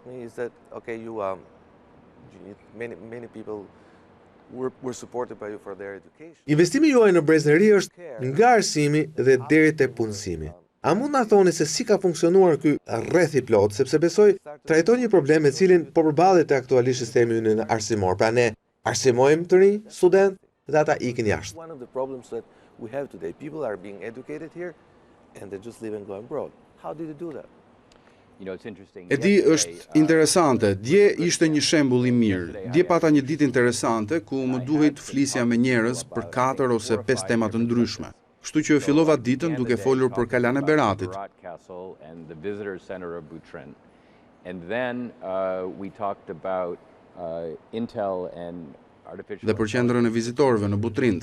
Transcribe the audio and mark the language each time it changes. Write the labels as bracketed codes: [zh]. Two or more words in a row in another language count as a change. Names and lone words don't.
[sq] Investimi juaj në brezëri është nga arsimi dhe deri te punësimi. A mund na thoni se si ka funksionuar ky rreth i plot, sepse besoj trajton një problem me cilin po përballet te aktualisht sistemi ynë arsimor. Pra ne arsimojmë të rinj student dhe ata ikin jashtë. [en] One of the problems that we have today, people are being educated here and they just live and go abroad. How did you do that? [sq] E di, është interesante. Dje ishte një shembull i mirë. Dje pata një ditë interesante ku më duhej të flisja me njerëz për 4 ose 5 tema të ndryshme. Kështu që fillova ditën duke folur për Kalan e Beratit. Dhe për qendrën e vizitorëve në Butrind.